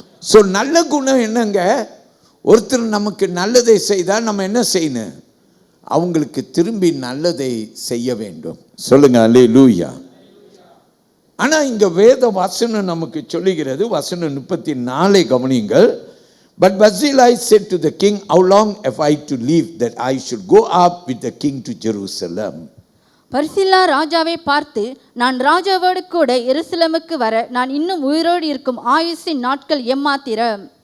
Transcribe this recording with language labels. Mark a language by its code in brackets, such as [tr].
[ta] So நல்ல குணம் என்னங்க? ஒருத்தர் நமக்கு நல்லதை செய்தால் நம்ம என்ன செய்யணும்? அவங்களுக்கு திரும்பி நல்லதை செய்ய வேண்டும். சொல்லுங்க அல்லேலூயா. ஆனால் இங்கே வேத வசனம் நமக்கு சொல்லுகிறது, வசனம் 34 கவனியுங்கள். [en] But Barzillai said to the king, how long have I to live that I should go up with the king to Jerusalem? [ta] பர்சில்லா ராஜாவை பார்த்து, நான் ராஜாவோடு கூட எருசலேமுக்கு வர நான் இன்னும் உயிரோடு இருக்கும் ஆயுசின் நாட்கள் எம்மாத்திரம்.